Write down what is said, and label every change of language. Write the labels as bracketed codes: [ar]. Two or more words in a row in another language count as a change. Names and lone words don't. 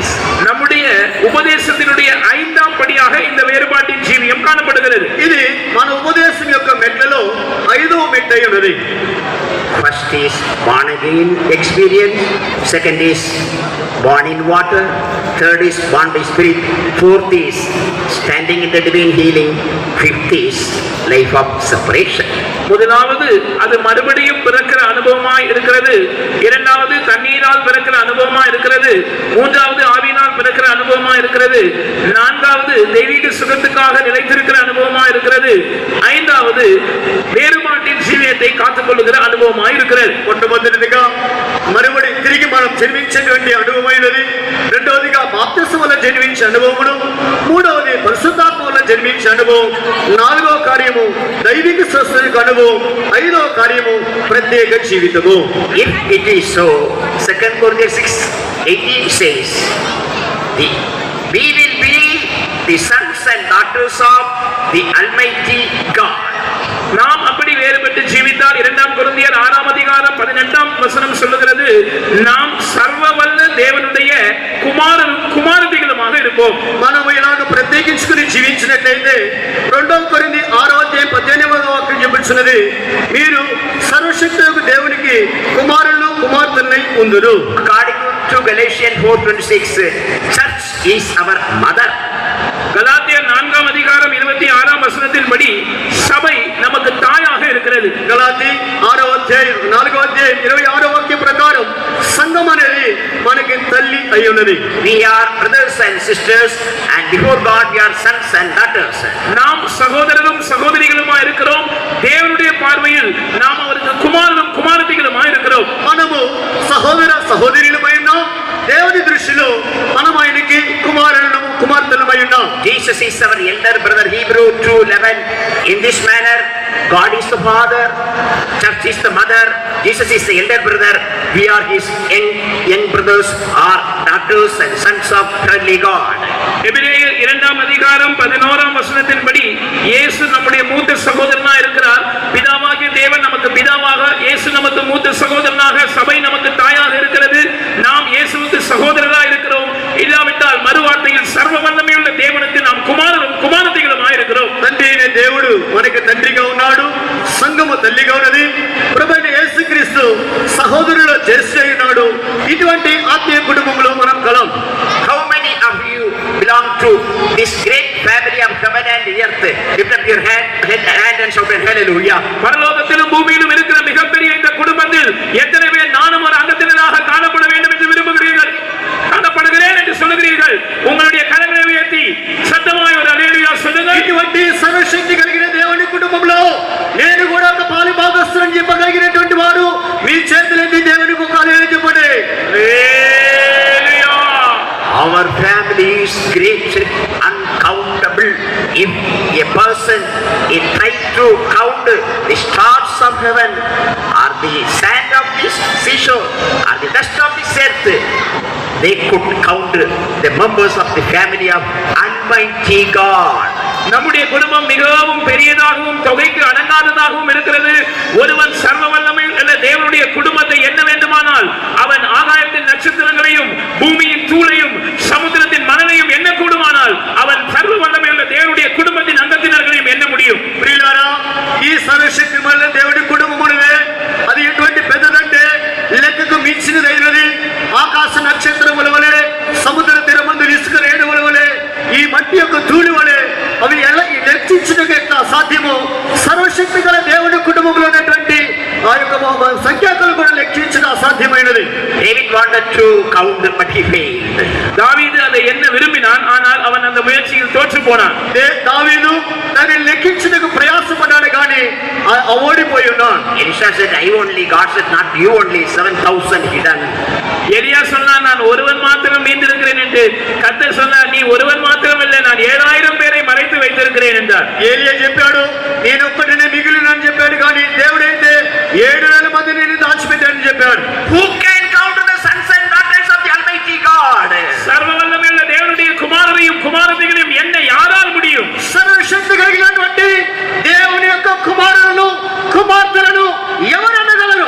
[ta] நம்முடைய உபதேசத்தினுடைய 5ஆம் படியாக இந்த வேறுபாட்டின் ஜீவியம் காணப்படுகிறது. [te] ఇది మన ఉపదేశం యొక్క మెట్లలో 5వ మెట్టై ఉన్నది. [en] First is born again experience, second is born in water, third is born by spirit, fourth is standing in the divine healing, fifth is life of separation. [ta] முதலாவது அது மறுபடியும் பிறக்கிற அனுபவமாய் இருக்கிறது. இரண்டாவது தண்ணீரால் பிறக்கிற அனுபவமாய் இருக்கிறது. மூன்றாவது ஆவியினால் பிறக்கிற அனுபவமாய் இருக்கிறது. நான்காவது தெய்வீக சுகத்துக்காக நிலைத்திருக்கிற அனுபவமாய் இருக்கிறது. ஐந்தாவது வேறுபாட்டின் ஜீவியத்தை காத்துக்கொள்ளுகிற அனுபவமாய் இருக்கிறது. [te] మొట్టమొదటిదిగా మறுபడి తిరిగి మనం జన్మించేటువంటి అనుభవమైనది. రెండవదిగా బాప్తిసం వల్ల జన్మించే అనుభవమును, మూడవది పరిశుద్ధాత్మ వల్ల జన్మించే అనుభవం, నాలుగవ కార్యము దైవిక స్వస్థత అనుభవం, ఐదవ కార్యము ప్రత్యేక జీవితము. [en] If it is so, 2 Corinthians 6:18 says, we will be the sons and daughters of the Almighty God. [ta] நாம் அப்படி வேறுபட்டு ஜீவித்தால் 2 கொரிந்தியர் 6 அதிகாரம் 18ஆம் வசனம் சொல்லுகிறது, நாம் சர்வ வல்ல தேவனுடைய குமாரனும் குமாரத்திகளுமாக இருப்போம். [te] మనము ఇలాగ ప్రత్యేకించుకుని జీవించినట్లయితే 2 కొరింథీ 6వ అధ్యాయం 18వ వాక్యం చెబుతున్నది, మీరు సర్వశక్తులకు దేవునికి కుమారులను కుమార్తెలై ఉందురు. [en] According to Galatians 4:26, church is our mother. [ta] கலாத்தியர் 4ஆம் அதிகாரம் 26ஆம் வசனத்தின்படி சபை நமக்கு தாயாக இருக்கிறது. [te] గలాతీ 6వ అధ్యాయం 4వ అధ్యాయం 26వ వాక్యం ప్రకారం సంఘం అనేది మనకి తల్లి అయి ఉన్నది. [en] We are brothers and sisters, and before God we are sons and daughters. [ta] நாம் சகோதரரும் சகோதரிகளுமாய் இருக்கிறோம். தேவனுடைய பார்வையில் நாம் அவருக்கு குமாரரும் குமாரத்திகளுமாய் இருக்கிறோம். [te] మనము సహోదర సహోదరులమై ఉన్నాం. దేవుని దృష్టిలో మనం ఆయనకి కుమారులను కుమార్తెలమై ఉన్నాం. [en] Jesus is our elder brother, Hebrew 2:11. In this manner, God is the father, church is the mother, Jesus is the elder brother. We are his young brothers or daughters and sons of heavenly God. [ta] எபிரேயர் 2ஆம் அதிகாரம் 11ஆம் வசனத்தின்படி இயேசு நம்முடைய மூத்த சகோதரனாக இருக்கிறார். பிதாவாகிய தேவன் நமக்கு பிதாவாக, இயேசு நமக்கு மூத்த சகோதரனாக, சபை நமக்கு தாயாக இருக்கிறது. நாம் இயேசுவுக்கு சகோதரராக இருக்கிறோம். இல்லாவிட்டால் மறுவார்த்தையில் சர்வ வல்லமையுள்ள தேவனுக்கு நாம் குமாரரும் குமாரத்திகளுமாய் இருக்கிறோம். [te] తండ్రి అయిన దేవుడు మనకి తండ్రిగా ఉన్నాడు, సంఘము తల్లిగా ఉన్నది. ప్రభువైన యేసుక్రీస్తు సహోదరుల జ్యేష్ఠుడై ఉన్నాడు. ఇటువంటి ఆత్మీయ కుటుంబంలో మనం కలం. [en] How many of you belong to this great family of heaven and earth? Lift up your hand and shout hallelujah. [ta] பரலோகத்திலும் பூமியிலும் இருக்கிற மிகப்பெரிய இந்த குடும்பத்தில் எத்தனை பேர் நானும் ஒரு அங்கத்தினராக காணப்பட வேண்டும் என்று விரும்புகிறீர்கள்? காணப்படுகிறேன் என்று சொல்லுகிறீர்கள். உங்களுடைய கரங்களை உயர்த்தி சத்தமாய் ஒரு அல்லேலூயா சொல்லுங்கள். [te] ఇటువంటి సర్వశక్తి కలిగిన దేవుని కుటుంబంలో నేను కూడా ఒక పాలి భాగస్తులని చెప్పగలిగినటువంటి వారు మీ చేతులెత్తి దేవునికి ఒక హల్లెలూయా చెప్పండి. அல்லேலூயா. [en] Our family is great, uncountable. If a person is trying to count the stars of heaven, or the sand of the seashore, or the dust of the earth, they could count the members of the family of Almighty God. [ta] நம்முடைய குடும்பம் மிகவும் பெரியதாகவும் தொகைக்கு அடங்காததாகவும் இருக்கிறது. ஒருவன் சர்வ வல்லமையுள்ள தேவனுடைய குடும்பத்தை எண்ண வேண்டுமானால் அவன் ஆகாயத்தின் நட்சத்திரங்களையும் பூமியின் தூளையும் சமுத்திரத்தின் மணலையும் எண்ண கூடுமானால் அவன் சர்வ வல்லமையுள்ள தேவனுடைய குடும்பத்தின் அங்கத்தினர்களையும் எண்ண முடியும். [te] ప్రియులారా, ఈ సర్వశక్తి వల్ల దేవుడి కుటుంబం ఉన్నదే, అది ఎటువంటి పెద్దదంటే లెక్కకు మించినదైనది. ఆకాశ నక్షత్రముల వలె, సముద్ర తీరమందు ఇసుక రేణువుల వలె, ఈ మట్టి యొక్క ధూళి వలె అవి ఎలా లెక్కించడం ఎట్లా సాధ్యమో సర్వశక్తి గల దేవుడి కుటుంబంలో ఉన్నటువంటి ఆ యొక్క సంఖ్యాకులు కూడా లెక్కించడం అసాధ్యమైనది. [en] David wanted to count, but he failed. [ta] தாவீது அதை எண்ண விரும்பினான், ஆனால் அவன் அந்த முயற்சியில் தோற்று போனான். [te] దావీదు దాన్ని లెక్కించడానికి ప్రయాసపడ్డాడు కానీ ఓడిపోయి ఉన్నాడు. [en] Elisha said, God said, not you only, 7,000 hidden. [ta] எலியா சொன்னான், நான் ஒருவன் மாத்திரம் மீந்திருக்கிறேன் என்று. கர்த்தர் சொன்னார், நீ ஒருவன் மாத்திரம் இல்லை, நான் 7,000 பேரை மறைத்து வைத்திருக்கிறேன் என்றார். [te] ఏలియా చెప్పాడు, నేను ఒక్కడినే మిగిలినని చెప్పాడు, కానీ దేవుడైతే 7,000 మందిని నేను దాచిపెట్టానని చెప్పాడు. [en] Who can count the sons and daughters of the Almighty God? [ta] சர்வ வல்லமையுள்ள தேவனுடைய குமாரரையும் குமாரத்திகளையும் என்ன யாரால் முடியும்? [te] సర్వశక్తి కలిగినటువంటి దేవుని యొక్క కుమారులను కుమార్తెలను ఎవరు అనగలరు?